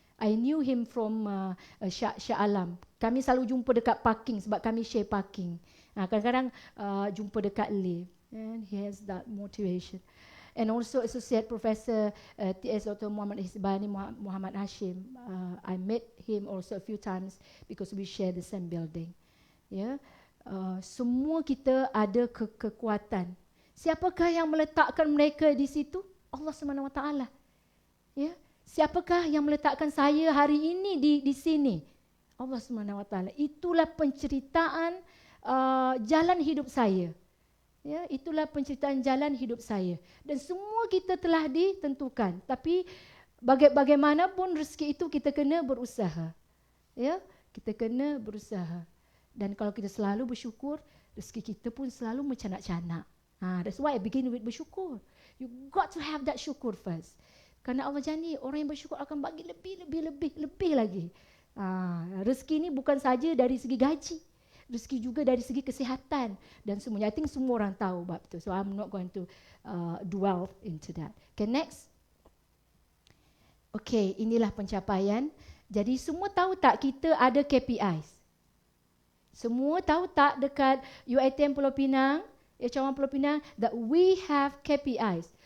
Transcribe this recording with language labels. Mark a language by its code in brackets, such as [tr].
[en] I knew him from Shah Alam. [ms] Kami selalu jumpa dekat parking sebab kami share parking. Kadang-kadang jumpa dekat lift. [en] And he has that motivation. And also Associate Professor TS Dr. Muhammad Hizbani Muhammad Hashim. I met him also a few times because we share the same building. Yeah. [ms] Semua kita ada kekuatan. Siapakah yang meletakkan mereka di situ? Allah SWT. Ya. Siapakah yang meletakkan saya hari ini di sini? Allah SWT. Itulah penceritaan jalan hidup saya. Ya, itulah penceritaan jalan hidup saya. Dan semua kita telah ditentukan. Tapi bagaimanapun rezeki itu kita kena berusaha. Ya, kita kena berusaha. Dan kalau kita selalu bersyukur, rezeki kita pun selalu mencanak-canak. [en] That's why I begin with bersyukur. You got to have that syukur first. [ms] Kerana Allah janji orang yang bersyukur akan bagi lebih lagi. Rezeki ni bukan saja dari segi gaji, rezeki juga dari segi kesihatan dan semuanya. [en] I think [ms] semua orang tahu bab tu. [en] So I'm not going to dwell into that. [ms] Okay, next. Okay, inilah pencapaian. Jadi semua tahu tak kita ada KPIs? Semua tahu tak dekat UiTM Pulau Pinang, Cawangan Pulau Pinang, [en] that we have KPIs.